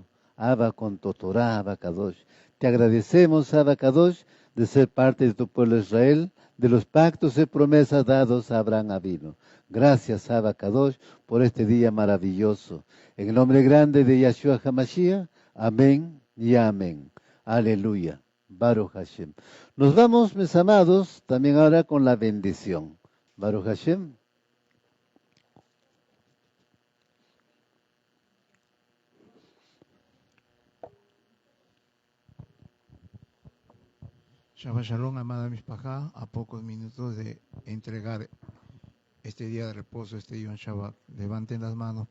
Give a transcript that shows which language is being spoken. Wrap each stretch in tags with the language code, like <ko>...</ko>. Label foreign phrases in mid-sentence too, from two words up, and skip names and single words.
<es>Abba con tu Torah, Abacadosh. Te agradecemos, Abacadosh, de ser parte de tu pueblo Israel, de los pactos y promesas dados a Abraham Avino. Gracias, Abacadosh, por este día maravilloso. En el nombre grande de Yahshua HaMashiach, amén y amén.</es> <he>Aleluya. ברוך השם.</he> <es>Nos vamos, mis amados, también ahora con la bendición.</es> <he>ברוך השם. שבת שלום,</he> <es>amada Mishpajá, a pocos minutos de entregar este día de reposo, este</es> <he>יום שבת.</he>